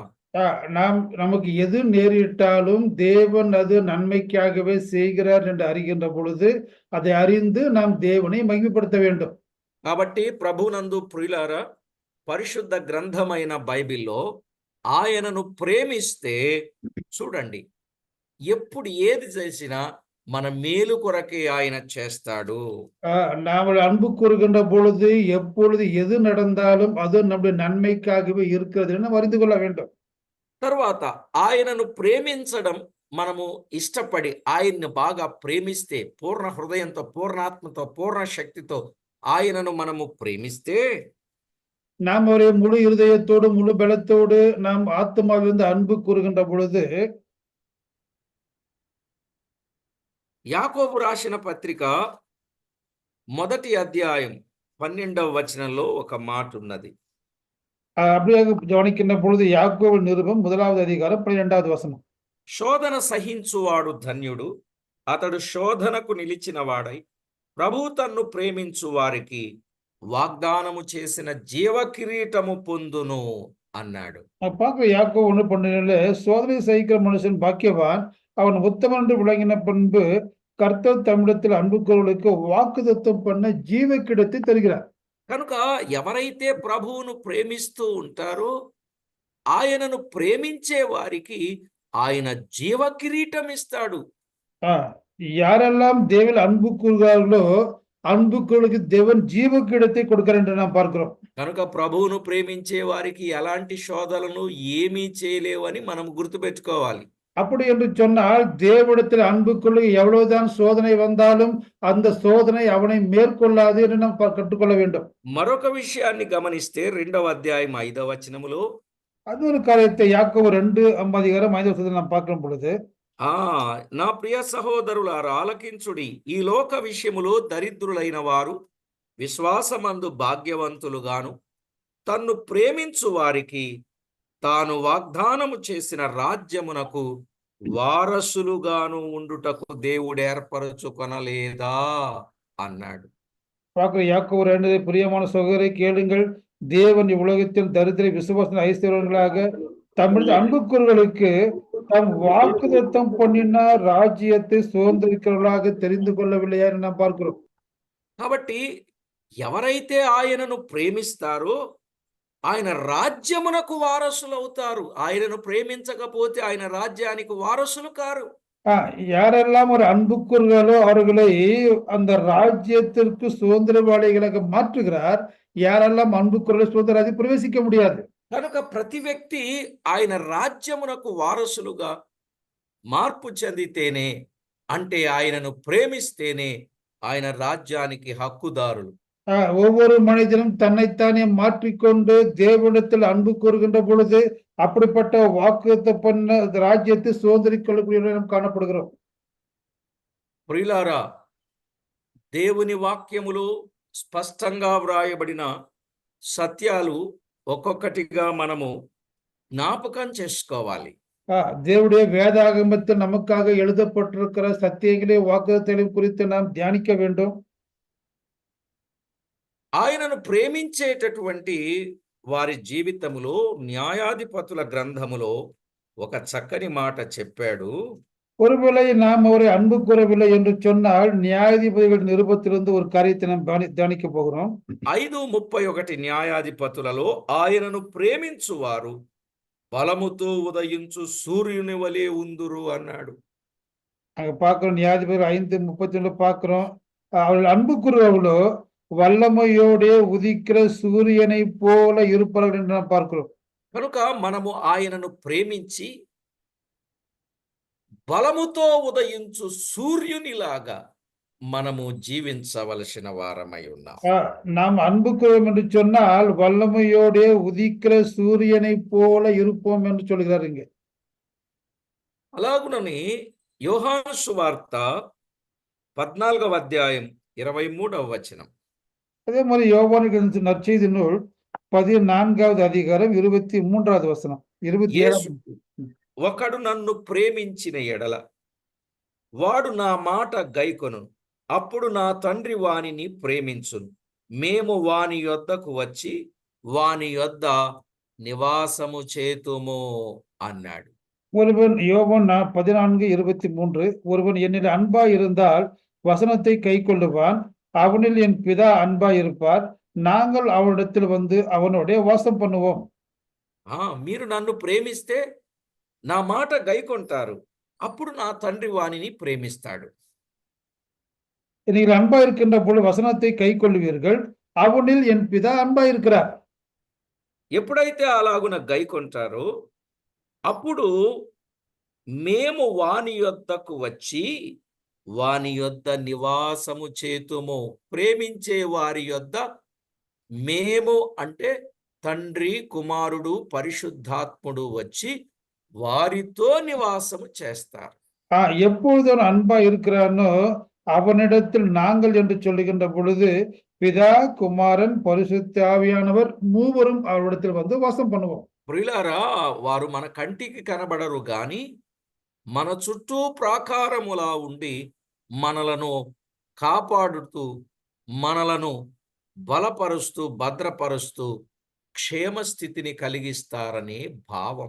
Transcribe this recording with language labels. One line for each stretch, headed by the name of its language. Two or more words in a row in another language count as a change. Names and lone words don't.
Tamil: நாம் நமக்கு எது நேரிட்டாலும் தேவன் அது நன்மைக்காகவே செய்கிறார் என்று அறிகின்ற பொழுது அதை அறிந்து நாம் தேவனை மகிமைப்படுத்த வேண்டும்.
Telugu: కాబట్టి ప్రభునందు ప్రియులారా, పరిశుద్ధ గ్రంథమైన బైబిల్లో ఆయనను ప్రేమిస్తే చూడండి, ఎప్పుడు ఏది చేసినా మన మేలు కొరకే ఆయన చేస్తాడు.
Tamil: நாம் அன்பு கூறுகின்ற பொழுது எப்பொழுது எது நடந்தாலும் அது நம்முடைய நன்மைக்காகவே இருக்கிறது என்று அறிந்து கொள்ள வேண்டும்.
Telugu: తర్వాత ఆయనను ప్రేమించడం, మనము ఇష్టపడి ఆయన్ని బాగా ప్రేమిస్తే, పూర్ణ హృదయంతో, పూర్ణాత్మతో, పూర్ణ శక్తితో ఆయనను మనము ప్రేమిస్తే
Tamil: நாம் ஒரு முழு இருதயத்தோடு முழு பலத்தோடு நாம் ஆத்மாவிலிருந்து அன்பு கூறுகின்ற பொழுது
Telugu: యాకోబు రాసిన పత్రిక 1వ అధ్యాయం 12వ వచనంలో ఒక మాట ఉన్నది.
Tamil: அப்படியே கவனிக்கின்ற பொழுது யாக்கோபு நிருபம் 1வது அதிகாரம் 12வது வசனம்.
Telugu: శోధన సహించువాడు ధన్యుడు, అతడు శోధనకు నిలిచిన వాడై ప్రభు తన్ను ప్రేమించు వారికి వాగ్దానము చేసిన జీవ కిరీటము పొందును అన్నాడు.
Tamil: பார்க்க யாக்கோபு 1:12 சோதனை சகிக்கிற மனுஷன் பாக்கியவான், அவன் உத்தமன் என்று விளங்கின பின்பு கர்த்தர் தம்மிடத்தில் அன்பு கூறுவர்களுக்கு வாக்குத்தத்தம் பண்ண ஜீவ கிடத்தை தருகிறார்.
Telugu: కనుక ఎవరైతే ప్రభువును ప్రేమిస్తూ ఉంటారో ఆయనను ప్రేమించే వారికి ఆయన జీవ కిరీటం ఇస్తాడు.
Tamil: யாரெல்லாம் தேவன் அன்பு கூறுகிறார்களோ அன்புக்கு தேவன் ஜீவ கிடத்தை கொடுக்கிறார் என்று நாம் பார்க்கிறோம்.
Telugu: కనుక ప్రభువును ప్రేమించే వారికి ఎలాంటి శోధనలు ఏమీ చేయలేవని మనం గుర్తుపెట్టుకోవాలి.
Tamil: அப்படி என்று சொன்னால் தேவனிடத்தில் அன்புக்குள்ள எவ்வளவுதான் சோதனை வந்தாலும் அந்த சோதனை அவனை மேற்கொள்ளாது என்று நாம் கற்றுக்கொள்ள வேண்டும்.
Telugu: మరొక విషయాన్ని గమనిస్తే 2వ అధ్యాయం 5వ వచనములో
Tamil: அது ஒரு காரியத்தை யாக்கோபு 2:5 நாம் பார்க்கும் பொழுது,
Telugu: నా ప్రియ సహోదరులారా ఆలకించుడి, ఈ లోక విషయములో దరిద్రులైన వారు విశ్వాసమందు భాగ్యవంతులుగాను తన్ను ప్రేమించు వారికి తాను వాగ్దానము చేసిన రాజ్యమునకు వారసులుగాను ఉండుటకు దేవుడు ఏర్పరచుకొనలేదా అన్నాడు.
Tamil: யாக்கோபு 2 பிரியமான சகோதரரை கேளுங்கள், தேவன் இவ்வுலகத்தில் தரித்திர விசுவாச ஐஸ்வர்யங்களாக தம்முடைய அன்புக்குரியவர்களுக்கு தம் வாக்குத்தத்தம் பண்ணின ராஜ்யத்தை சுதந்திரிக்கிறவர்களாக தெரிந்து கொள்ளவில்லையா என்று நாம் பார்க்கிறோம்.
Telugu: కాబట్టి ఎవరైతే ఆయనను ప్రేమిస్తారో ఆయన రాజ్యమునకు వారసులు అవుతారు. ఆయనను ప్రేమించకపోతే ఆయన రాజ్యానికి వారసులు కారు.
Tamil: யாரெல்லாம் ஒரு அன்புக்குரியவர்களோ அவர்களை அந்த ராஜ்யத்திற்கு சுதந்திரவாளிகளாக மாற்றுகிறார். யாரெல்லாம் அன்புக்குரியவர்கள் சுதந்திர பிரவேசிக்க முடியாது.
Telugu: కనుక ప్రతి వ్యక్తి ఆయన రాజ్యమునకు వారసులుగా మార్పు చెందితేనే, అంటే ఆయనను ప్రేమిస్తేనే ఆయన రాజ్యానికి హక్కుదారులు.
Tamil: ஒவ்வொரு மனிதனும் தன்னைத்தானே மாற்றிக்கொண்டு தேவனிடத்தில் அன்பு கூறுகின்ற பொழுது அப்படிப்பட்ட வாக்குத்தத்தம் பண்ண ராஜ்யத்தை சுதந்திரிக் கொள்ளக்கூடியவர்கள் காணப்படுகிறோம்.
Telugu: ప్రియులారా, దేవుని వాక్యములో స్పష్టంగా వ్రాయబడిన సత్యాలు ఒక్కొక్కటిగా మనము జ్ఞాపకం చేసుకోవాలి.
Tamil: தேவனுடைய வேதாகமத்தில் நமக்காக எழுதப்பட்டிருக்கிற சத்தியங்களே வாக்குத்தத்தம் குறித்து நாம் தியானிக்க வேண்டும்.
Telugu: ఆయనను ప్రేమించేటటువంటి వారి జీవితములో న్యాయాధిపతుల గ్రంథములో ఒక చక్కని మాట చెప్పాడు.
Tamil: ஒருவேளை நாம் அவரை அன்பு கூறவில்லை என்று சொன்னால் நியாயாதிபதிகள் நிருபத்திலிருந்து ஒரு காரியத்தை நாம் தியானிக்க போகிறோம்.
Telugu: 5:31 న్యాయాధిపతులలో ఆయనను ప్రేమించువారు బలముతో ఉదయించు సూర్యుని వలె ఉందురు అన్నాడు.
Tamil: அங்க பார்க்கிறோம், நியாயாதிபதிகள் 5:31 பார்க்கிறோம், அவர்கள் அன்பு கூறுவர்களோ வல்லமையோடே உதிக்கிற சூரியனை போல இருப்பார்கள் என்று நாம் பார்க்கிறோம்.
Telugu: కనుక మనము ఆయనను ప్రేమించి బలముతో ఉదయించు సూర్యునిలాగా మనము జీవించవలసిన వారమై ఉన్నాం.
Tamil: நாம் அன்பு கூறுவோம் என்று சொன்னால் வல்லமையோடே உதிக்கிற சூரியனை போல இருப்போம் என்று சொல்கிறார் இங்கே.
Telugu: అలాగునని యోహాను సువార్త 14వ అధ్యాయం 23వ వచనం.
Tamil: அதே மாதிரி யோவானுக்கு எழுதின நற்செய்தி நூல் 14வது அதிகாரம் 23வது వచనం 27
Telugu: యేసు ఒకడు నన్ను ప్రేమించిన ఎడల వాడు నా మాట గైకొను, అప్పుడు నా తండ్రి వానిని ప్రేమించును, మేము వాని యొద్దకు వచ్చి వాని యొద్ద నివాసము చేతుము అన్నాడు.
Tamil: ஒருவன் யோவான் 14:23 ஒருவன் என்னில் அன்பாய் இருந்தால் வசனத்தை கைக்கொள்ளுவான், அவனில் என் பிதா அன்பாய் இருப்பார், நாங்கள் அவனிடத்தில் வந்து அவனோட வாசம் பண்ணுவோம்.
Telugu: మీరు నన్ను ప్రేమిస్తే నా మాట గైకొంటారు, అప్పుడు నా తండ్రి వానిని ప్రేమిస్తాడు.
Tamil: நீங்கள் அன்பாய் இருக்கின்ற பொழுது வசனத்தை கைக்கொள்ளுவீர்கள், அவனில் என் பிதா அன்பாய் இருக்கிறார்.
Telugu: ఎప్పుడైతే అలాగున గైకొంటారో అప్పుడు మేము వాని యొద్దకు వచ్చి వాని యొద్ద నివాసము చేతుము. ప్రేమించే వారి యొద్ద మేము అంటే తండ్రి, కుమారుడు, పరిశుద్ధాత్ముడు వచ్చి వారితో నివాసము చేస్తారు.
Tamil: எப்பொழுது அவன் அன்பாய் இருக்கிறானோ அவனிடத்தில் நாங்கள் என்று சொல்லுகின்ற பொழுது பிதா, குமாரன், பரிசுத்த ஆவியானவர் மூவரும் அவரிடத்தில் வந்து வாசம் பண்ணுவோம்.
Telugu: ప్రియులారా, వారు మన కంటికి కనబడరు గాని మన చుట్టూ ప్రాకారములా ఉండి మనలను కాపాడుతూ మనలను బలపరుస్తూ భద్రపరుస్తూ క్షేమస్థితిని కలిగిస్తారనే భావం.